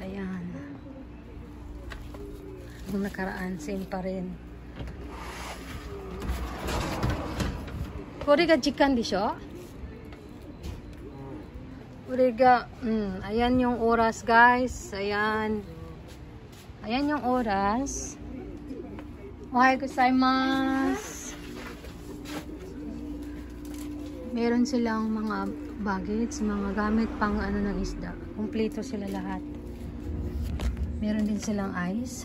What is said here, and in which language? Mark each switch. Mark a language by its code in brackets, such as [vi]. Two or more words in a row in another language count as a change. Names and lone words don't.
[tl] Ayan, yung nakaraan same pa rin. [ja] これが時間でしょ? [tl] Ayan yung oras guys. Ayan yung oras. [ja] おはようございます. [tl] Meron silang mga baggage, mga gamit pang ano ng isda. Kumpleto sila lahat. Meron din silang ice.